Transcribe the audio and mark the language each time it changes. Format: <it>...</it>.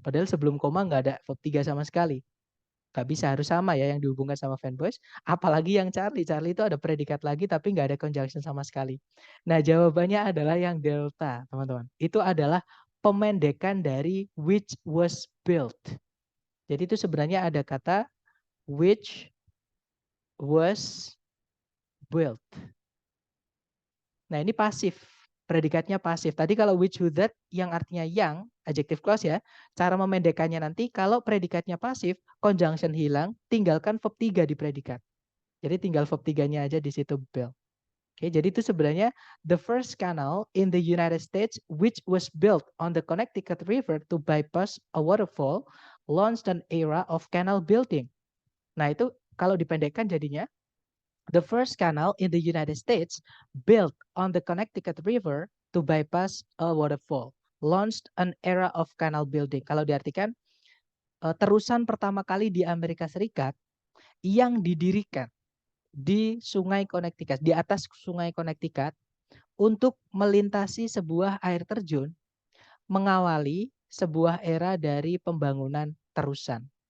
<id>Padahal sebelum koma nggak ada verb 3 sama sekali. Nggak bisa, harus sama ya yang dihubungkan sama fanboys. Apalagi yang Charlie. Charlie itu ada predikat lagi tapi nggak ada conjunction sama sekali. Nah, jawabannya adalah yang delta, teman-teman. Itu adalah pemendekan dari</id> <en>which was built.</en> <id>Jadi itu sebenarnya ada kata</id> <en>which was built.</en> <id>Nah, ini pasif. Predikatnya pasif. Tadi kalau which who that yang artinya yang, adjective clause ya. Cara memendekannya nanti kalau predikatnya pasif, conjunction hilang, tinggalkan verb 3 di predikat. Jadi tinggal verb 3-nya aja di situ built. Oke, jadi itu sebenarnya</id> <en>the first canal in the United States which was built on the Connecticut River to bypass a waterfall launched an era of canal building.</en> <id>Nah, itu kalau dipendekkan jadinya</id> <en>the first canal in the United States built on the Connecticut River to bypass a waterfall launched an era of canal building.</en> <id>Kalau diartikan terusan pertama kali di Amerika Serikat yang didirikan di Sungai Connecticut, di atas Sungai Connecticut untuk melintasi sebuah air terjun, mengawali sebuah era dari pembangunan terusan.</id>